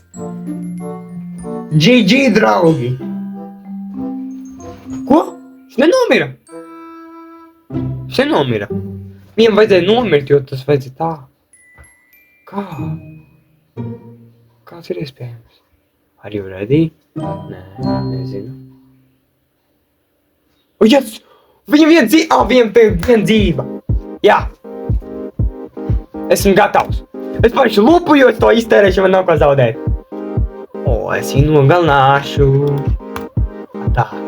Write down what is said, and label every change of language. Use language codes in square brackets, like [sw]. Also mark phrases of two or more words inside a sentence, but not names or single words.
[lv] GG, draugi! Ko? Viņš nenomira? Viņš nenomira. Viņam vajadzēja nomirt, jo tas vajadzēja tā. Kā? Kāds ir iespējams? [en] Are you ready? [lv] Nē, nezinu. O, yes! Viņam viena dzīva! Viena dzīva! Jā! Esmu gatavs! Es pašu lupu, jo es to iztērēšu, man nav ko zaudēt. Es viņu nogalināšu. Tā.